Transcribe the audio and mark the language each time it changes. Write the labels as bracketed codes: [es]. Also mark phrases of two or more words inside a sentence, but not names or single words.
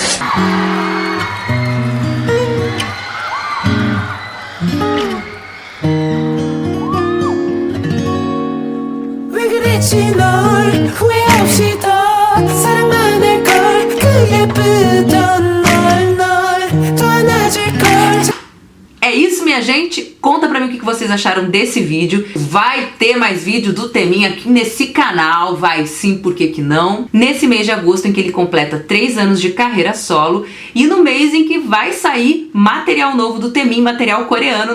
[ko] 왜 그랬지 널 후회 없이 더 사랑만 할걸 그 예쁘던 널 더 안아줄걸. [pt] É isso, minha gente. Conta pra mim o que vocês acharam desse vídeo. Vai ter mais vídeo do Temin aqui nesse canal. Vai sim, por que que não? Nesse mês de agosto em que ele completa 3 anos de carreira solo. E no mês em que vai sair material novo do Temin, material coreano.